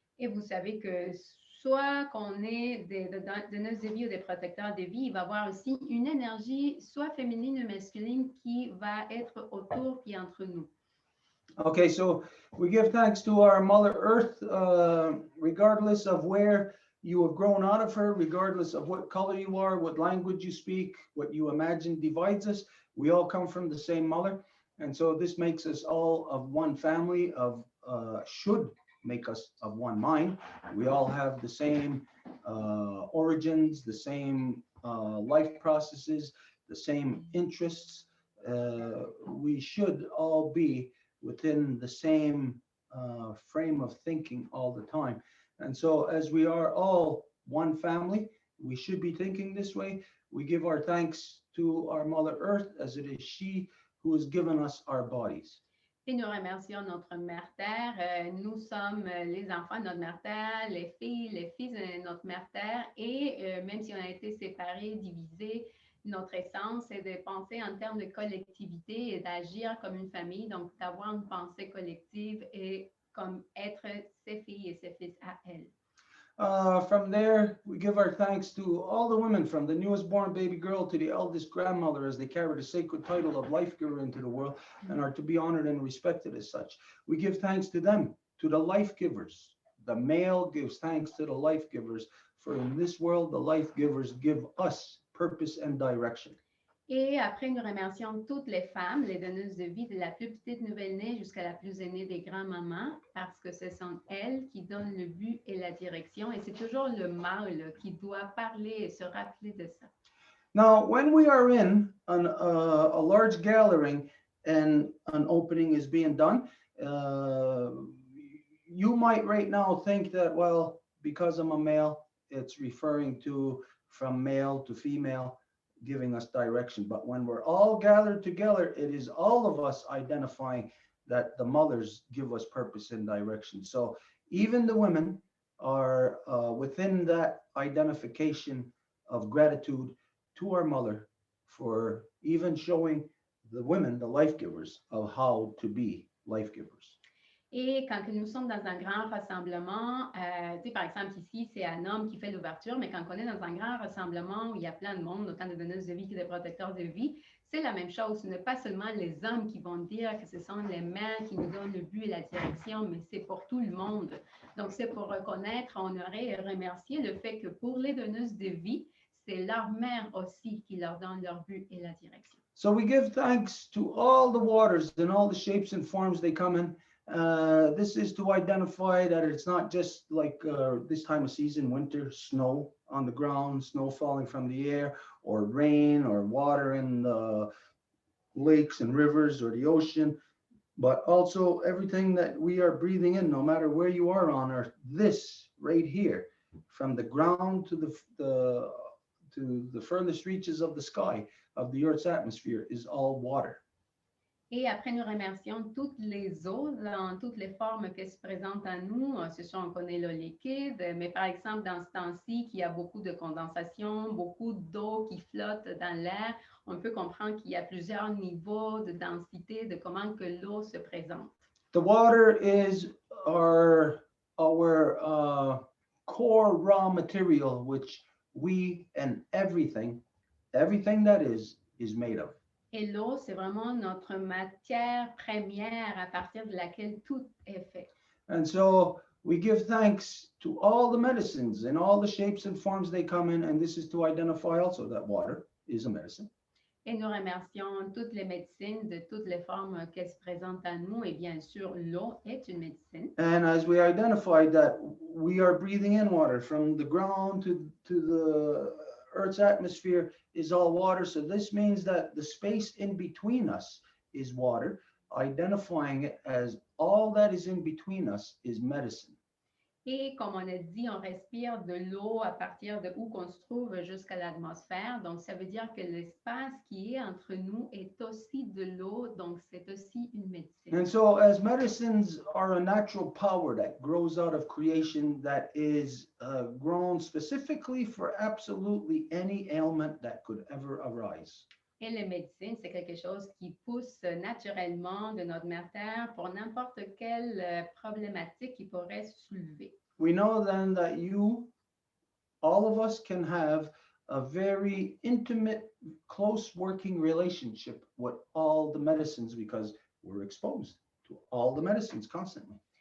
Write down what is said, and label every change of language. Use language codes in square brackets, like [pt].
[fr] Et vous savez que soit qu'on est des donneuses de vie ou des protecteurs de vie, il va y avoir aussi une énergie soit féminine ou masculine qui va être autour puis entre nous. [en] Okay, so we give thanks to our Mother Earth, regardless of where you have grown out of her, regardless of what color you are, what language you speak, what you imagine divides us. We all come from the same mother. And so this makes us all of one family, should make us of one mind. We all have the same origins, the same life processes, the same interests. We should all be within the same frame of thinking all the time. And so as we are all one family, we should be thinking this way. We give our thanks to our Mother Earth, as it is she who has given us our bodies. [fr] Et nous remercions notre Mère Terre. Nous sommes les enfants de notre Mère Terre, les filles, les fils de notre Mère Terre. Et même si on a été séparés, divisés, notre essence est de penser en termes de collectivité et d'agir comme une famille, donc d'avoir une pensée collective et comme être ses filles et ses fils à elle. [en] From there, we give our thanks to all the women, from the newest born baby girl to the eldest grandmother, as they carry the sacred title of life giver into the world and are to be honored and respected as such. We give thanks to them, to the life givers. The male gives thanks to the life givers, for in this world, the life givers give us purpose and direction. [fr] Et après, nous remercions toutes les femmes, les donneuses de vie, de la plus petite nouvelle-née jusqu'à la plus aînée des grands-mamans, parce que ce sont elles qui donnent le but et la direction. Et c'est toujours le mâle qui doit parler et se rappeler de ça. [en] Now, when we are in a large gathering and an opening is being done, you might right now think that, well, because I'm a male, it's referring to from male to female, giving us direction. But when we're all gathered together, it is all of us identifying that the mothers give us purpose and direction. So even the women are within that identification of gratitude to our mother for even showing the women, the life givers, of how to be life givers. [fr] Et quand nous sommes dans un grand rassemblement, par exemple ici, c'est un homme qui fait l'ouverture, mais quand on est dans un grand rassemblement où il y a plein de monde, autant de donneuses de vie que de protecteurs de vie, c'est la même chose. Ce n'est pas seulement les hommes qui vont dire que ce sont les mères qui nous donnent le but et la direction, mais c'est pour tout le monde. Donc, c'est pour reconnaître, honorer et remercier le fait que pour les donneuses de vie, c'est leur mère aussi qui leur donne leur but et la direction. [en] So we give thanks to all the waters and all the shapes and forms they come in. This is to identify that it's not just like this time of season, winter, snow on the ground, snow falling from the air, or rain or water in the lakes and rivers or the ocean, but also everything that we are breathing in, no matter where you are on earth. This right here, from the ground to the furthest reaches of the sky, of the Earth's atmosphere, is all water. [fr] Et après, nous remercions toutes les eaux dans toutes les formes qui se présentent à nous. Ce sont, on connaît l'eau liquide, mais par exemple, dans ce temps-ci, qu'il y a beaucoup de condensation, beaucoup d'eau qui flotte dans l'air, on peut comprendre qu'il y a plusieurs niveaux de densité, de comment que l'eau se présente. [en] The water is our core raw material, which we and everything that is made of. [fr] Et l'eau, c'est vraiment notre matière première à partir de laquelle tout est fait. [en] And so we give thanks to all the medicines and all the shapes and forms they come in. And this is to identify also that water is a medicine. [fr] Et nous remercions toutes les médecines de toutes les formes qu'elles se présentent à nous. Et bien sûr, l'eau est une médecine. [en] And as we identified that we are breathing in water from the ground to the Earth's atmosphere is all water. So this means that the space in between us is water. Identifying it as all that is in between us is medicine. [fr] Et comme on a dit, on respire de l'eau à partir de où qu'on se trouve jusqu'à l'atmosphère. Donc, ça veut dire que l'espace qui est entre nous est aussi de l'eau. Donc, c'est aussi une médecine. [en] And so as medicines are a natural power that grows out of creation that is grown specifically for absolutely any ailment that could ever arise. [fr] Et les médecines, c'est quelque chose qui pousse naturellement de notre mère Terre pour n'importe quelle problématique qui pourrait se soulever. [en] We know then that all of us can have a very intimate, close working relationship with all the medicines because we're exposed to all the medicines constantly.